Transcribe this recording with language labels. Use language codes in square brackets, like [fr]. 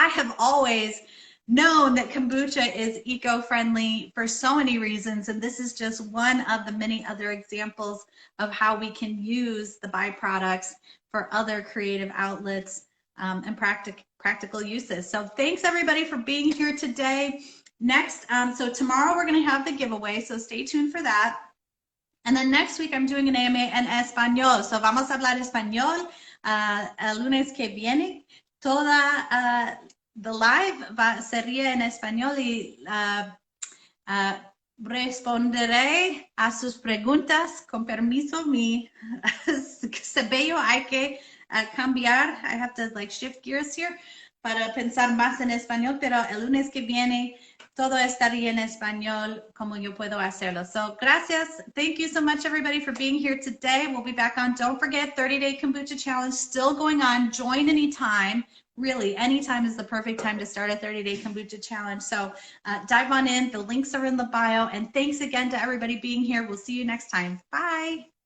[en] I have always known that kombucha is eco-friendly for so many reasons, and this is just one of the many other examples of how we can use the byproducts for other creative outlets and practical uses. So thanks everybody for being here today. Next, so tomorrow we're going to have the giveaway, so stay tuned for that. And then next week I'm doing an AMA [es] en español. [en] So [es] vamos a hablar español el lunes que viene. Toda [en] the live [es] sería en español y responderé a sus preguntas. Con permiso, mi cabello hay que cambiar. [en] I have to shift gears here [es] para pensar más en español, pero el lunes que viene todo estaría en español como yo puedo hacerlo. [en] So [es] gracias. [en] Thank you so much, everybody, for being here today. We'll be back on. Don't forget, 30-day Kombucha Challenge still going on. Join anytime. Really, anytime is the perfect time to start a 30-day Kombucha Challenge. So dive on in. The links are in the bio. And thanks again to everybody being here. We'll see you next time. Bye.